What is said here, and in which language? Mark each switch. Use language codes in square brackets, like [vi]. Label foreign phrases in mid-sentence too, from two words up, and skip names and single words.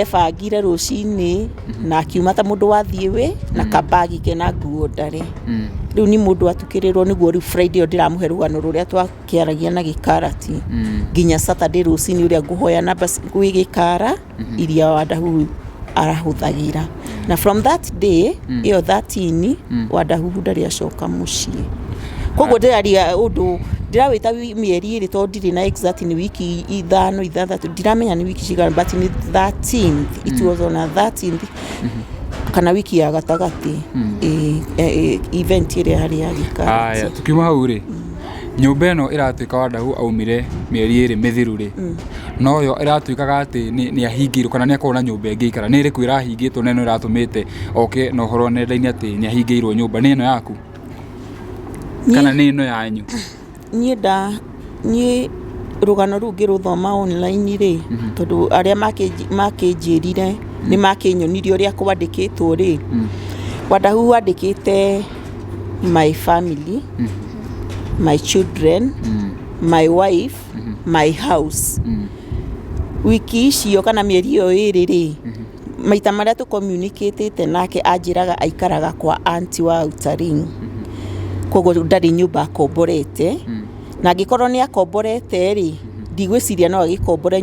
[ki] ebangire rucini na akiuma ta mundu wathie we na kabagi ke na nguo ndare riu ni mundu atukirirwo niguo riu Friday ndiramuhe rugano ruria twakiaragia na gikarati nginya Saturday rucini uria nguhoya namba gwi gikara iria Wandahuhu arahuthagira na [en] from that day [ki] iyo 13 Wandahuhu ndari acoka mucii koguo ndiraria undu ndirawita mieri iri to ndiri na exact ni wiki 5-6 ndiramenya ni wiki cigana but ni 13th [en] it was on a 13th [ki] kana wiki ya gatagati event iri hari ya gikara haya tukiuma hau ri nyumba ino iratuika Wandahuhu aumire mieri iri mithiru ri no yo iratuikaga ati ni ahingirwo kana ni akona nyumba ingi ikara ni iri kwira hingitwo neno iratumite oke no horo nenda-ini ati ni ahingirwo nyumba ni ino yaku kana ni ino yanyu ni rugano ru ngiruthoma online ri tondu aria makinjirire ni makinyonirie uria kwandikitwo ri Wandahuhu andikite [en] my family my children my wife my house [ki] wiki icio kana mieri iyo iri ri maita maria tu communicate nake anjiraga aikaraga kwa auntie wa Utaring koguo ndari nyumba akomborete na gikorwo ni akomborete ri ndigwiciria no agikombore